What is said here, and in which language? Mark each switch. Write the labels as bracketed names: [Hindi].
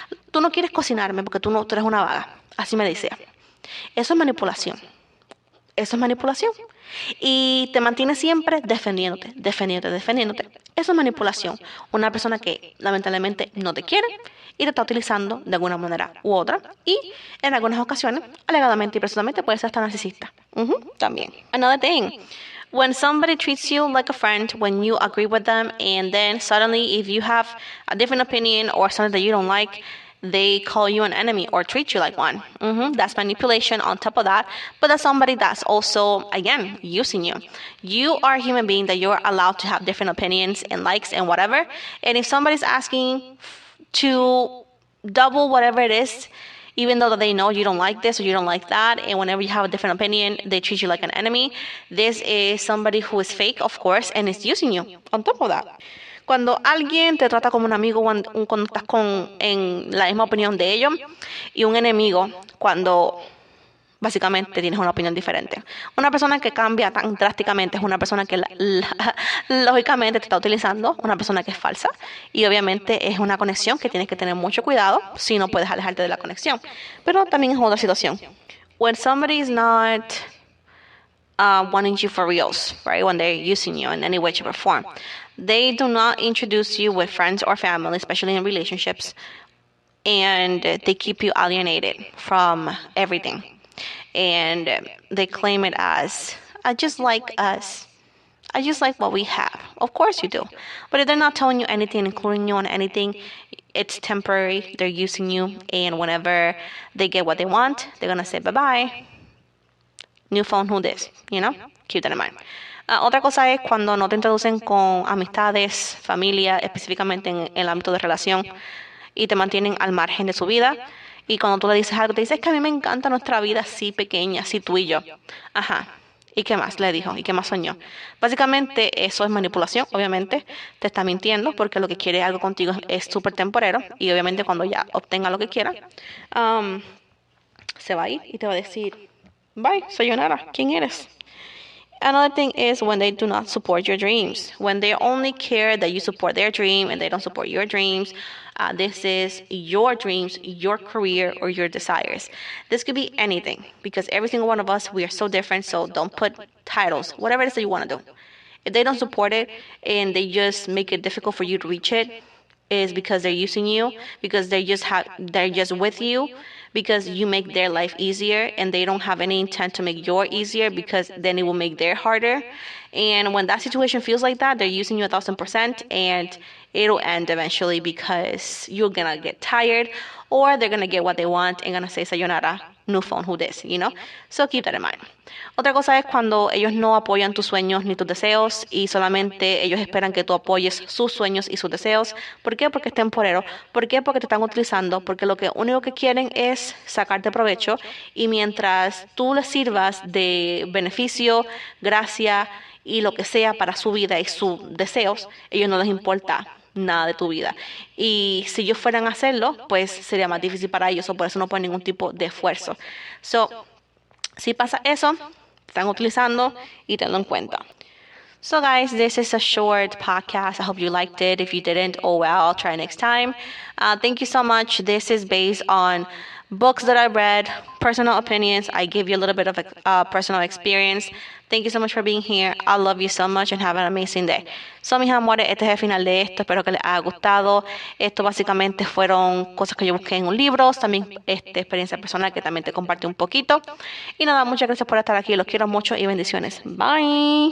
[Spanish] Tú no quieres cocinarme porque tú eres una vaga. Así me decía. Eso es manipulación. Eso es manipulación. Y te mantienes siempre defendiéndote. Eso es manipulación. Una persona que lamentablemente no te quiere y te está utilizando de alguna manera u otra. Y en algunas ocasiones, alegadamente y precisamente, puede ser hasta narcisista. También. [English] Another thing. When somebody treats you like a friend, when you agree with them, and then suddenly if you have a different opinion or something that you don't like, they call you an enemy or treat you like one. That's manipulation on top of that. But that's somebody that's also, again, using you. You are a human being that you're allowed to have different opinions and likes and whatever. And if somebody's asking to double whatever it is, even though they know you don't like this or you don't like that, and whenever you have a different opinion, they treat you like an enemy. This is somebody who is fake, of course, and is using you on top of that. [Spanish] Cuando alguien te trata como un amigo, cuando estás en la misma opinión de ellos, y un enemigo cuando básicamente tienes una opinión diferente. Una persona que cambia tan drásticamente es una persona que lógicamente te está utilizando, una persona que es falsa, y obviamente es una conexión que tienes que tener mucho cuidado si no puedes alejarte de la conexión. Pero también es otra situación. [English] When somebody is not wanting you for reals, right? When they're using you in any way, shape, or form. They do not introduce you with friends or family, especially in relationships, and they keep you alienated from everything. And they claim it as, I just like us. I just like what we have. Of course you do. But if they're not telling you anything, including you on anything, it's temporary. They're using you. And whenever they get what they want, they're going to say bye-bye. New phone, who this? You know? Keep that in mind. [Spanish] Otra cosa es cuando no te introducen con amistades, familia, específicamente en el ámbito de relación, y te mantienen al margen de su vida. Y cuando tú le dices algo, te dices, es que a mí me encanta nuestra vida así pequeña, así tú y yo. Ajá. ¿Y qué más le dijo? ¿Y qué más soñó? Básicamente eso es manipulación, obviamente. Te está mintiendo porque lo que quiere algo contigo es súper temporero. Y obviamente cuando ya obtenga lo que quiera, se va a ir y te va a decir, bye, sayonara, ¿quién eres? [English] Another thing is when they do not support your dreams. When they only care that you support their dream and they don't support your dreams. This is your dreams, your career, or your desires. This could be anything because every single one of us, we are so different. So don't put titles, whatever it is that you want to do. If they don't support it and they just make it difficult for you to reach it, is because they're using you, because they're just with you, because you make their life easier and they don't have any intent to make your easier because then it will make their harder. And when that situation feels like that, they're using you 1,000% and it'll end eventually because you're gonna get tired or they're gonna get what they want and gonna say sayonara, new phone, who this, you know? So keep that in mind. [Spanish] Otra cosa es cuando ellos no apoyan tus sueños ni tus deseos y solamente ellos esperan que tú apoyes sus sueños y sus deseos. ¿Por qué? Porque es temporero. ¿Por qué? Porque te están utilizando. Porque lo único que quieren es sacarte provecho y mientras tú les sirvas de beneficio, gracia y lo que sea para su vida y sus deseos, ellos no les importa nada de tu vida. Y si ellos fueran a hacerlo, pues sería más difícil para ellos o por eso no ponen ningún tipo de esfuerzo. Si pasa eso, te están utilizando y tenlo en cuenta. [English] So guys, this is a short podcast. I hope you liked it. If you didn't, oh well, I'll try next time. Thank you so much. This is based on books that I read, personal opinions. I give you a little bit of personal experience. Thank you so much for being here. I love you so much and have an amazing day. [Spanish] So, mis amores, este es el final de esto. Espero que les haya gustado. Esto básicamente fueron cosas que yo busqué en un libro. También experiencia personal que también te compartí un poquito. Y nada, muchas gracias por estar aquí. Los quiero mucho y bendiciones. Bye.